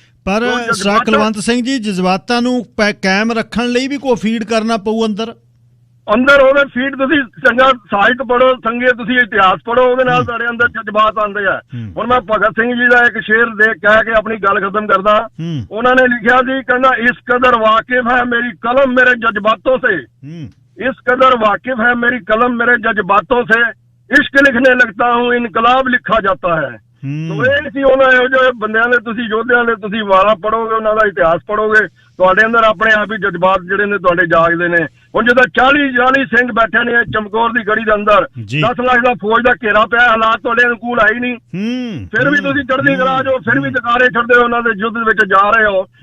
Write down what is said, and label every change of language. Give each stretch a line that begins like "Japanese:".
Punjabi: ਪਰ ਕੁਲਵੰਤ ਸਿੰਘ ਜੀ, ਜਜ਼ਬਾਤਾਂ ਨੂੰ ਕਾਇਮ ਰੱਖਣ ਲਈ ਵੀ ਕੋਈ ਫੀਡ ਕਰਨਾ ਪਊ ਅੰਦਰ ਉਹਦੇ ਫੀਡ। ਤੁਸੀਂ ਚੰਗਾ ਸਾਹਿਤ ਪੜ੍ਹੋ, ਚੰਗੇ ਤੁਸੀਂ ਇਤਿਹਾਸ ਪੜ੍ਹੋ, ਉਹਦੇ ਨਾਲ ਤੁਹਾਡੇ ਅੰਦਰ ਜਜ਼ਬਾਤ ਆਉਂਦੇ ਆ। ਹੁਣ ਮੈਂ ਭਗਤ ਸਿੰਘ ਜੀ ਦਾ ਇੱਕ ਸ਼ੇਰ ਦੇ ਕਹਿ ਕੇ ਆਪਣੀ ਗੱਲ ਖਤਮ ਕਰਦਾ। ਉਹਨਾਂ ਨੇ ਲਿਖਿਆ ਸੀ, ਕਹਿੰਦਾ
Hindi: ਇਸ ਕਦਰ ਵਾਕਿਫ ਹੈ ਮੇਰੀ ਕਲਮ ਮੇਰੇ ਜਜ਼ਬਾਤੋਂ ਸੇ, इस कदर वाकिफ है मेरी कलम मेरे जज्बातों से, इश्क लिखने लगता हूँ इनकलाब लिखा जाता है।
Punjabi: तो ਇਹ ਸੀ ਉਹਨਾਂ ਇਹੋ ਜਿਹੇ ਬੰਦਿਆਂ ਦੇ, ਤੁਸੀਂ ਯੋਧਿਆਂ ਦੇ ਤੁਸੀਂ ਵਾਲਾ ਪੜੋਗੇ, ਉਹਨਾਂ ਦਾ ਇਤਿਹਾਸ ਪੜੋਗੇ, ਤੁਹਾਡੇ ਅੰਦਰ ਆਪਣੇ ਆਪ ਹੀ ਜਜ਼ਬਾਤ ਜਿਹੜੇ ਨੇ ਤੁਹਾਡੇ ਜਾਗਦੇ ਨੇ। ਹੁਣ ਜਦੋਂ 40 ਸਿੰਘ ਬੈਠੇ ਨੇ ਚਮਕੌਰ ਦੀ ਗੜੀ ਦੇ ਅੰਦਰ, 10 ਲੱਖ ਦਾ ਫੌਜ ਦਾ ਘੇਰਾ ਪਿਆ, ਹਾਲਾਤ ਤੁਹਾਡੇ ਅਨੁਕੂਲ ਆਈ ਨਹੀਂ, ਫਿਰ ਵੀ ਤੁਸੀਂ ਚੜ੍ਹਦੀ ਕਲਾ ਜੋ, ਫਿਰ ਵੀ ਜਕਾਰੇ ਛੱਡਦੇ ਹੋ, ਉਹਨਾਂ ਦੇ ਯੁੱਧ ਵਿੱਚ ਜਾ ਰਹੇ ਹੋ।